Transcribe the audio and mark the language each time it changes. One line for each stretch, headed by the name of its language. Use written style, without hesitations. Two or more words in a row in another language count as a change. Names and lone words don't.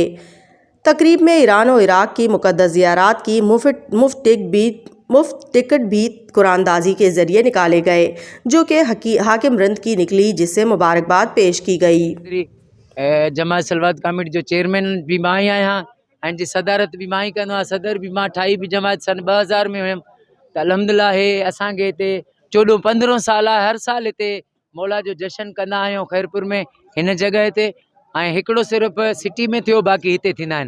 Urdu: تقریب میں ایران و عراق کی مقدس زیارات کی مفت ٹکٹ بھی قرآن دازی کے ذریعے نکالے گئے جو کہ حاکم رند کی نکلی، جس سے مبارکباد پیش کی گئی۔
Sindhi: جماعت صلوات کمیٹی جو چیئرمین بھی मां ई आहियां ऐं जी सदारत भी मां ई कंदो आहियां। सदर भी मां ठाही भी जमात सन 2000 में हुयमि त अलहमदिल्ला हे असांखे हिते 14-15 साल हर साल हिते मौला जो जश्न कंदा आहियूं खैरपुर में हिन जगह ते। ऐं हिकिड़ो सिर्फ़ु सिटी में थियो, बाक़ी हिते थींदा आहिनि।